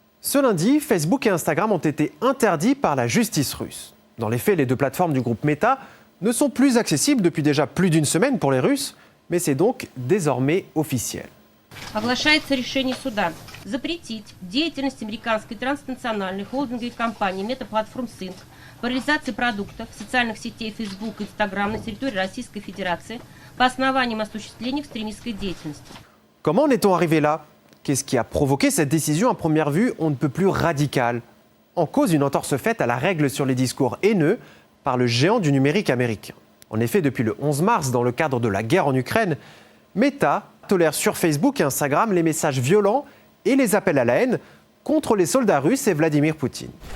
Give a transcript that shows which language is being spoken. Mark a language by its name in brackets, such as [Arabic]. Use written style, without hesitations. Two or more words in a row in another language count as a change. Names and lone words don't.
[French] Ce lundi, Facebook et Instagram ont été interdits par la justice russe. Dans les faits, les deux plateformes du groupe Meta ne sont plus accessibles depuis déjà plus d'une semaine pour les Russes, mais c'est donc désormais officiel. [Russian] Оглашается решение суда запретить деятельность американской транснациональной холдинговой компании Meta Platforms Inc. по реализации продуктов социальных сетей Facebook и Instagram на территории Российской Федерации по основаниям осуществления экстремистской деятельности. [French] Comment en est-on arrivé là ? Qu'est-ce qui a provoqué cette décision à première vue on ne peut plus radicale ? En cause une entorse faite à la règle sur les discours haineux par le géant du numérique américain. En effet, depuis le 11 mars, dans le cadre de la guerre en Ukraine, Meta tolère sur Facebook et Instagram les messages violents et les appels à la haine contre les soldats russes et Vladimir Poutine.